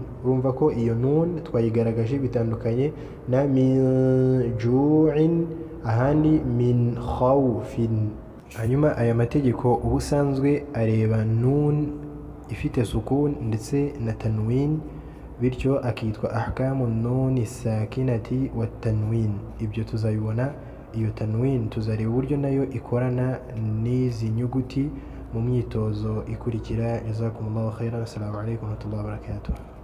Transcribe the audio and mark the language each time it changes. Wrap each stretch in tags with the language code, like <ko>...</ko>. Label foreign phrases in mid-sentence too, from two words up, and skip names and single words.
<rw>Urumva ko iyo nun twayigaragaje bitandukanye na</rw> <ar>من جوع,</ar> <rw>ahandi</rw> <ar>من خوف.</ar> <rw>Hanyuma aya mategeko ubusanzwe areba nun ifite sukun ndetse na tanwin, bityo akitwa</rw> <ar>أحكام نون ساكنة وتنوين.</ar> <rw>Ibyo tuzabibona, iyo tanwin tuzareba uburyo nayo ikorana n'izi nyuguti mu myitozo ikurikira.</rw> <ar>جزاكم الله خيرا. السلام عليكم ورحمة الله وبركاته.</ar>